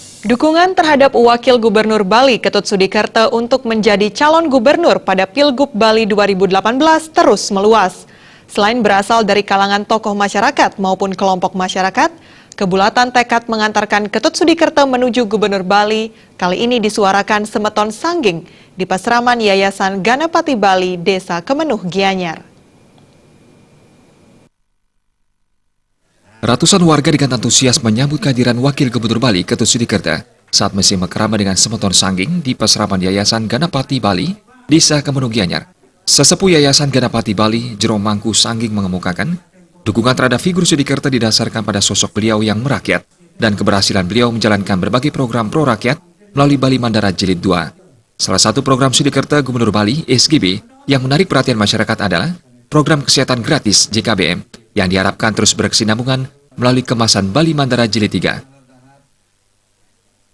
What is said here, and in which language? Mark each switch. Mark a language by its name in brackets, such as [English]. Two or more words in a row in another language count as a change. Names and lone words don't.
[Indonesian] Dukungan terhadap Wakil Gubernur Bali Ketut Sudikerto untuk menjadi calon gubernur pada Pilgub Bali 2018 terus meluas. Selain berasal dari kalangan tokoh masyarakat maupun kelompok masyarakat, kebulatan tekad mengantarkan Ketut Sudikerto menuju Gubernur Bali kali ini disuarakan Semeton Sangging di Pasraman Yayasan Ganapati Bali, Desa Kemenuh, Gianyar. Ratusan warga dengan antusias menyambut kehadiran Wakil Gubernur Bali Ketut Sudikerto saat misi mekrama dengan Semeton Sangging di Pasraman Yayasan Ganapati Bali, Desa Kemenuh, Gianyar. Sesepuh Yayasan Ganapati Bali, Jero Mangku Sangging mengemukakan, dukungan terhadap figur Sudikerto didasarkan pada sosok beliau yang merakyat dan keberhasilan beliau menjalankan berbagai program pro rakyat melalui Bali Mandara Jilid 2. Salah satu program Sudikerto Gubernur Bali, SGB, yang menarik perhatian masyarakat adalah program kesehatan gratis JKBM yang diharapkan terus berkesinambungan melalui kemasan Bali Mandara Jilid 3.